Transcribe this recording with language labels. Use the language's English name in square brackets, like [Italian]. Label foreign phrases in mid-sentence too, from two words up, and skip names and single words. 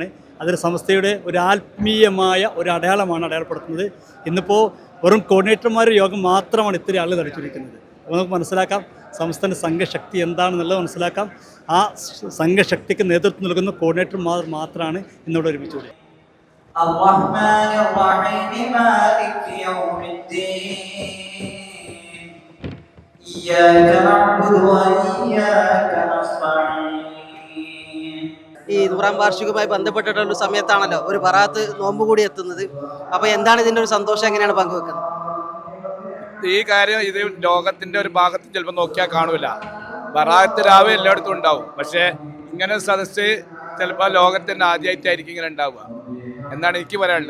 [Malayalam] അതൊരു സംസ്ഥയുടെ ഒരു ആത്മീയമായ ഒരു അടയാളമാണ് അടയാളപ്പെടുത്തുന്നത്. ഇന്നിപ്പോൾ വെറും കോർഡിനേറ്റർമാരുടെ യോഗം മാത്രമാണ് ഇത്രയും ആളുകൾ ധരിച്ചിരിക്കുന്നത്. അപ്പോൾ നമുക്ക് മനസ്സിലാക്കാം സംസ്ഥാന സംഘശക്തി എന്താണെന്നുള്ളത് മനസ്സിലാക്കാം. ആ സംഘശക്തിക്ക് നേതൃത്വം നൽകുന്ന കോർഡിനേറ്റർമാർ മാത്രമാണ് ഇന്നിവിടെ ഒരുമിച്ചുകൂടി. [Arabic] الرحمن الرحيم مالك يوم الدين إياك نعبد وإياك نستعين. [Malayalam] ഈ 100-ാം വാർഷികവുമായി ബന്ധപ്പെട്ടിട്ടുള്ള സമയത്താണല്ലോ ഒരു ബറാത്ത് നോമ്പ് കൂടി എത്തുന്നത്. അപ്പോൾ എന്താണ് ഇതിൻ്റെ ഒരു സന്തോഷം, എങ്ങനെയാണ് പങ്കുവെക്കുന്നത്? ഈ കാര്യം ഇത് ലോകത്തിൻ്റെ ഒരു ഭാഗത്ത് ചിലപ്പോൾ നോക്കിയാൽ കാണൂല. ബറാത്ത് രാവ് എല്ലായിടത്തും ഉണ്ടാവും, പക്ഷേ ഇങ്ങനെ സദസ്സ് ചിലപ്പോൾ ലോകത്തിൻ്റെ ആദ്യമായിട്ടായിരിക്കും ഇങ്ങനെ ഉണ്ടാവുക എന്നാണ് എനിക്ക് പറയാനുള്ളത്.